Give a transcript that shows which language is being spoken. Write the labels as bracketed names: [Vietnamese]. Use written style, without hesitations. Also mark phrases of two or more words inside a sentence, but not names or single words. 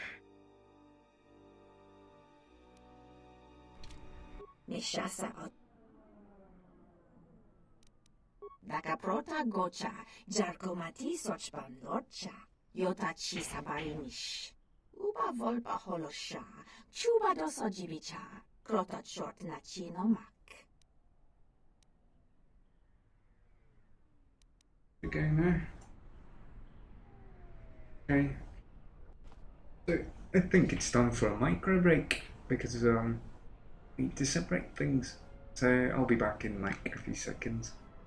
[English] Mishasa Daka prota gocha. Jarkomati sochpan lorcha. Yota chi sabarinish. Uba volpa holosha. Chuba dosa jibicha. Krota short na chino mak. Okay, now. Okay. So, I think it's time for a micro break because we need to separate things. So I'll be back in like a few seconds.